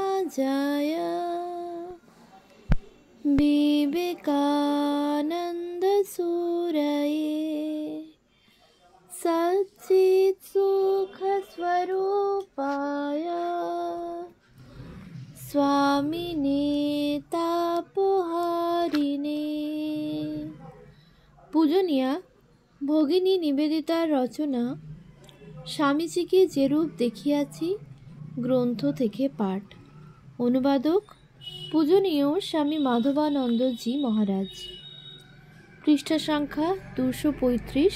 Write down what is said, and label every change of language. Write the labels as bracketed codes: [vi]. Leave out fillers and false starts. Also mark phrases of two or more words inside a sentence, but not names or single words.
[sa] जय विवेकानंद सूरये सच्चित् सुख स्वरूपाय स्वामिने तापहारिणे। [bn] পূজনীয়া ভগিনী নিবেদিতার রচনা স্বামীজিকে যেরূপ দেখিয়াছি গ্রন্থ থেকে পাঠ। অনুবাদক পূজনীয় স্বামী মাধবানন্দজি মহারাজ। পৃষ্ঠা সংখ্যা 235।